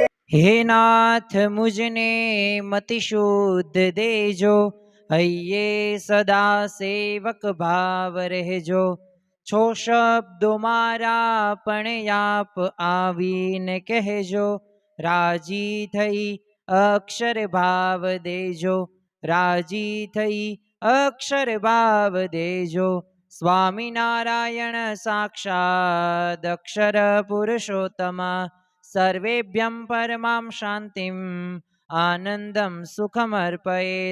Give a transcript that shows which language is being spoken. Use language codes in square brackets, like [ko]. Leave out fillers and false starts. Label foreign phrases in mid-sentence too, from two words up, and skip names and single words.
[gu] હે નાથ મુઝને મતિ શુદ્ધ દેજો, હઇયે સદા સેવક ભાવ રહજો। છો શબ્દો મારા પણ આપ આવીને કહેજો, રાજી થઈ અક્ષર ભાવ દેજો, રાજી થઈ અક્ષર ભાવ દેજો। [sa] स्वामिनारायण साक्षाद अक्षर पुरुषोत्तमा, सर्वेभ्यं परमां शांतिम आनंदम सुखम अर्पयेत।